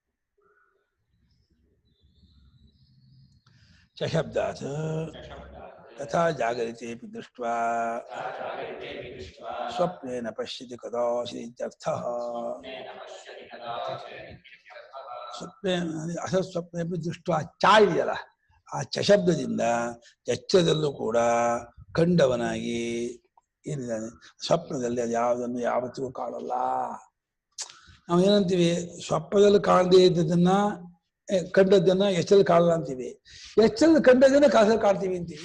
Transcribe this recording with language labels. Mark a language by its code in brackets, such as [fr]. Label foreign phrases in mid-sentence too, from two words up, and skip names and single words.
[sa] ಶಬ್ದಾತ್ ತಥಾ ಜಾಗರಿತೇಪಿ ದೃಷ್ಟ್ವಾ ಸ್ವಪ್ನೇನ ಪಶ್ಯತಿ ಕದಾಚಿತ್ ಇತ್ಯರ್ಥಃ. ಸ್ವಪ್ನೆ ಅಸಸ್ವಪ್ನೇಪಿ ದೃಷ್ಟ್ವಾ ಚ [kn] ಇದೆಯಲ್ಲ, ಆ ಚ ಶಬ್ದದಿಂದ ಎಚ್ಚರದಲ್ಲೂ ಕೂಡ ಕಂಡವನಾಗಿ ಏನಿದ್ದಾನೆ. ಸ್ವಪ್ನದಲ್ಲಿ ಅದು ಯಾವುದನ್ನು ಯಾವತ್ತಿಗೂ ಕಾಣಲ್ಲ. ನಾವು ಏನಂತೀವಿ, ಸ್ವಪ್ನದಲ್ಲಿ ಕಾಣದೇ ಇದ್ದದನ್ನ ಕಂಡದ್ದನ್ನ ಎಚ್ಚರಲ್ಲಿ ಕಾಣಲ್ಲ ಅಂತೀವಿ, ಎಚ್ಚರಲ್ಲಿ ಕಂಡದ್ದನ್ನ ಕನಸಲ್ಲಿ ಕಾಣ್ತೀವಿ ಅಂತೀವಿ.